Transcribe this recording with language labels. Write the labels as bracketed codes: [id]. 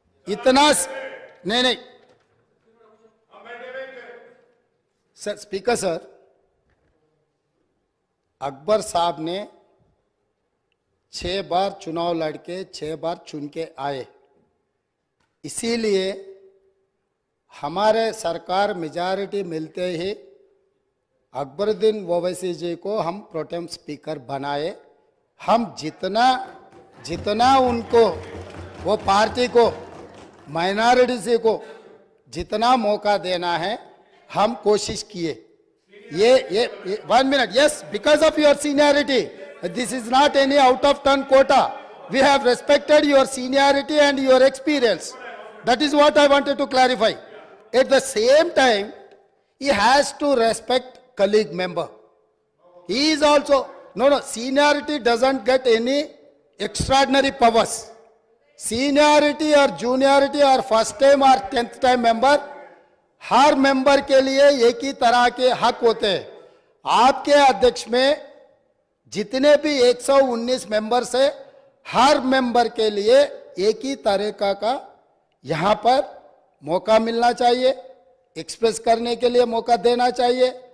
[hi] इतना नहीं sir, speaker sir, Akbar साहब ने 6 बार चुनाव लड़के 6 बार चुन के आए, इसीलिए हमारे सरकार मेजॉरिटी मिलते ही अकबरुद्दीन ओवैसी जी को हम प्रोटेम स्पीकर बनाए। हम जितना उनको, वो पार्टी को, माइनॉरिटी को जितना मौका देना है हम कोशिश किए। ये 1 minute, [en] Yes, because of your seniority, this is not any out of turn quota. We have respected your seniority and your experience. That is what I wanted to clarify. At the same time, he has to respect colleague member. He is also, no, seniority doesn't get any extraordinary powers. Seniority or juniority or first time or 10th time member, [hi] हर member के लिए एक ही तरह के हक होते हैं। आपके अध्यक्ष में जितने भी 119 मेंबर्स है, हर मेंबर के लिए एक ही तरीका का यहाँ पर मौका मिलना चाहिए, एक्सप्रेस करने के लिए मौका देना चाहिए।